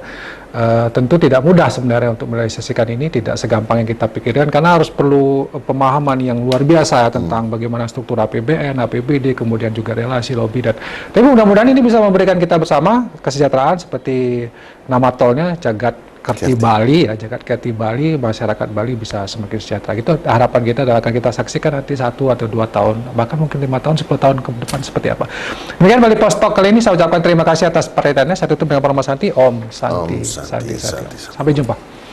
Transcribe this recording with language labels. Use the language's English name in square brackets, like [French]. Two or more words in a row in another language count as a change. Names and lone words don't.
[Indonesian] Tentu tidak mudah sebenarnya untuk merealisasikan ini, tidak segampang yang kita pikirkan karena harus perlu pemahaman yang luar biasa tentang bagaimana struktur APBN, APBD, kemudian juga relasi lobby tapi mudah-mudahan ini bisa memberikan kita bersama kesejahteraan seperti nama tolnya Jagat Kerti Bali, ya, Jagat Kerti Bali, masyarakat Bali bisa semakin sejahtera. Itu harapan kita dan akan kita saksikan nanti 1 atau 2 tahun, bahkan mungkin 5 tahun, 10 tahun ke depan seperti apa. Demikian Bali Post Talk kali ini, saya ucapkan terima kasih atas perhatiannya. Saya tutup dengan [Sanskrit] Parma Santi, Om Santi, Santi. [Indonesian] Sampai jumpa.